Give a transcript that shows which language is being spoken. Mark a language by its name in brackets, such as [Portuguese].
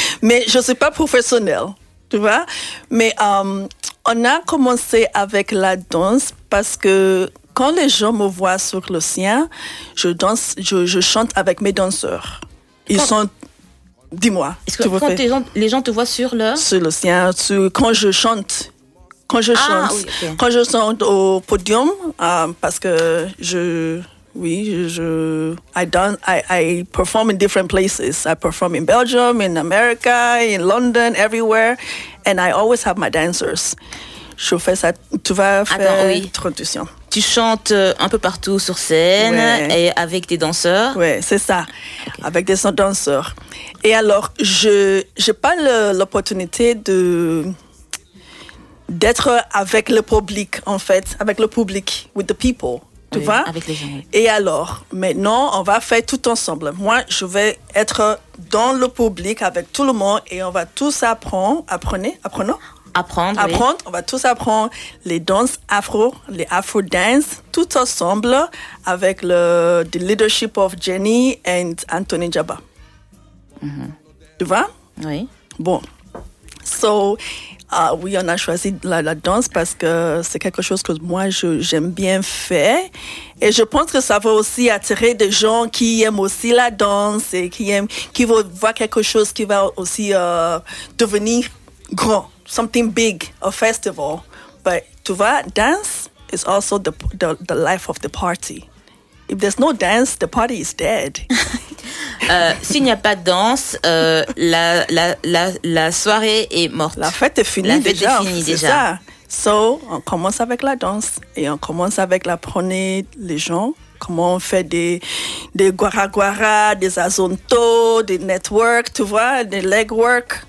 [French] mais je ne suis pas professionnelle, tu vois. Mais on a commencé avec la danse parce que quand les gens me voient sur le sien, je danse, je chante avec mes danseurs. Dis-moi. Les gens te voient sur le... Sur le sien, quand je chante. Quand je chante. Oui, okay. Quand je chante au podium, parce que [English] Oui, I perform in different places. I perform in Belgium, in America, in London, everywhere, and I always have my dancers. [French] Je fais ça, tu vas faire Attends, oui. Transition. Tu chantes un peu partout sur scène, ouais. Et avec des danseurs. Oui, c'est ça, okay. Avec des danseurs. Et alors, je n'ai pas l'opportunité d'être avec le public, en fait, avec le public, [English] with the people, [French] tu oui, vois? Avec les gens. Et alors, maintenant, on va faire tout ensemble. Moi, je vais être dans le public avec tout le monde et on va tous apprendre. On va tous apprendre les danses afro, les afro dance, tout ensemble avec [English] the leadership of Jenny and Anthony Jabba. [French] Mm-hmm. Tu vois? Oui. Bon. So, oui, on a choisi la danse parce que c'est quelque chose que moi, j'aime bien faire. Et je pense que ça va aussi attirer des gens qui aiment aussi la danse et qui vont voir quelque chose qui va aussi devenir grand. [English] Something big, a festival, but [French] tu vois, [English] dance is also the life of the party. If there's no dance, the party is dead. [French] S'il n'y a pas de danse, la soirée est morte. La fête est finie la déjà. La fête est finie déjà. Ça. So on commence avec la danse et on commence avec apprendre les gens comment on fait des guara guara, des azonto, des network, tu vois, des leg work.